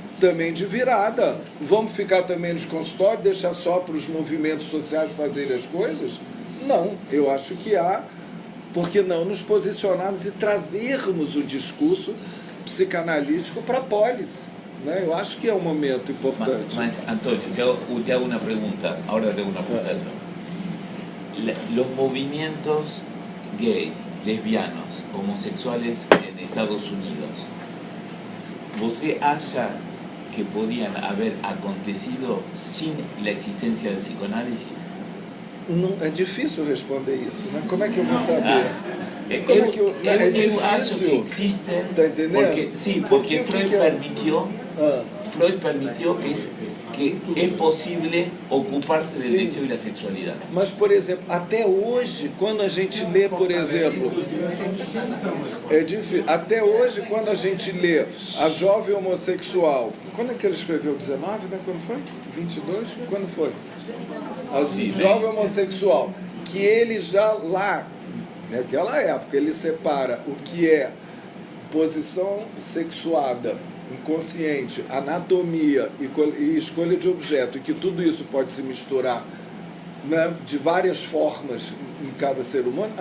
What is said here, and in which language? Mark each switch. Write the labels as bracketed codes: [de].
[pt] também de virada. Vamos ficar também nos consultórios, deixar só para os movimentos sociais fazerem as coisas? Não, eu acho que há, porque não nos posicionarmos e trazermos o discurso psicanalítico para a polis. Né? Eu acho que é um momento importante. [es] Mas Antonio, te hago una pregunta, ahora te hago una pregunta. Los movimientos gay, lesbianos, homosexuales en Estados Unidos, [pt] ¿você acha que [es] podían haber acontecido sin la existencia del psicoanálisis? [pt] Não, é difícil responder isso, né? Como é que eu vou saber? Eu acho que [es] existen, [pt] tá entendendo? [es] porque, sí, porque Freud permitió que es posible ocuparse del deseo y la sexualidad. [pt] Mas, por exemplo, até hoje, quando a gente lê, por exemplo, é difícil. Até hoje, quando a gente lê A Jovem Homossexual, quando é que ele escreveu? 19, né? Quando foi? 22? Quando foi? A Jovem Homossexual, que ele já lá, naquela época, ele separa o que é posição sexuada, inconsciente, anatomia e escolha de objeto, e que tudo isso pode se misturar, né, de várias formas em cada ser humano.